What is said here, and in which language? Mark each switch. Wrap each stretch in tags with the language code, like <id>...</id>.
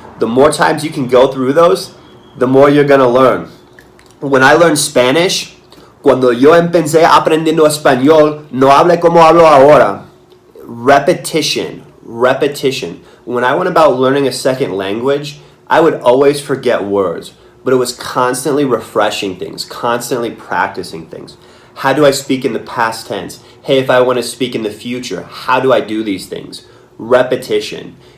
<en>The more times you can go through those, the more you're going to learn. When I learned Spanish,</en> <es>cuando yo empecé aprendiendo español, no hablé como hablo ahora.</es> <en>Repetition. When I went about learning a second language, I would always forget words, but it was constantly refreshing things, constantly practicing things. How do I speak in the past tense? Hey, if I want to speak in the future, how do I do these things? Repetition.</en>